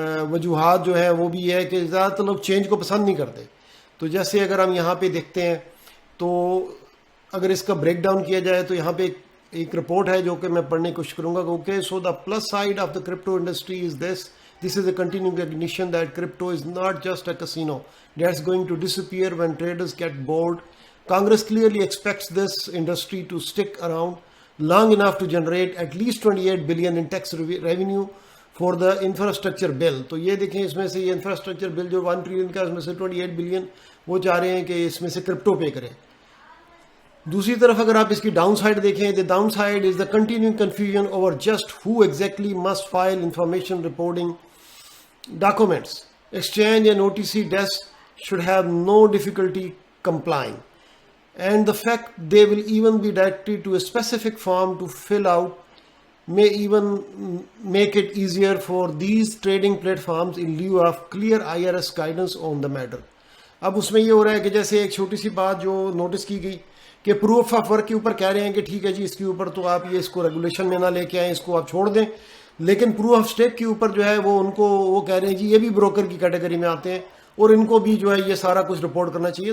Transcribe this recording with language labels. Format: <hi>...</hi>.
<ur>وجوہات جو ہیں وہ بھی ہے کہ زیادہ تر لوگ چینج کو پسند نہیں کرتے. تو جیسے اگر ہم یہاں پہ دیکھتے ہیں تو اگر اس کا بریک ڈاؤن کیا جائے تو یہاں پہ ایک رپورٹ ہے جو کہ میں پڑھنے کی کوشش کروں گا. Okay, so the plus side of the crypto industry is</ur> <en>this is a continuing recognition that crypto is not just a casino that's going to disappear when traders get bored. Congress clearly expects this industry to stick around long enough to generate at least 28 billion in tax revenue for the infrastructure bill.</en> <ur>تو یہ دیکھیں اس میں سے یہ infrastructure بل جو 1 trillion کا اس میں سے 28 بلین وہ چاہ رہے ہیں کہ اس میں سے کرپٹو پے کریں. دوسری طرف اگر آپ اس کی ڈاؤن سائڈ دیکھیں,</ur> <en>the downside is the continuing confusion over just who exactly must file information reporting documents. Exchange and OTC desks should have no difficulty complying, and the fact they will even be directed to a specific form to fill out may even make it easier for these trading platforms in lieu of clear IRS guidance on the matter.</en> <ur>اب اس میں یہ ہو رہا ہے کہ جیسے ایک چھوٹی سی بات جو نوٹس کی گئی کہ پروف آف ورک کے اوپر کہہ رہے ہیں کہ ٹھیک ہے جی اس کے اوپر تو آپ یہ اس کو ریگولیشن میں نہ لے کے آئیں, اس کو آپ چھوڑ دیں, لیکن پروف آف اسٹیک کے اوپر جو ہے وہ ان کو وہ کہہ رہے ہیں جی یہ بھی بروکر کی کیٹیگری میں آتے ہیں اور ان کو بھی جو ہے یہ سارا کچھ رپورٹ کرنا چاہیے.</ur>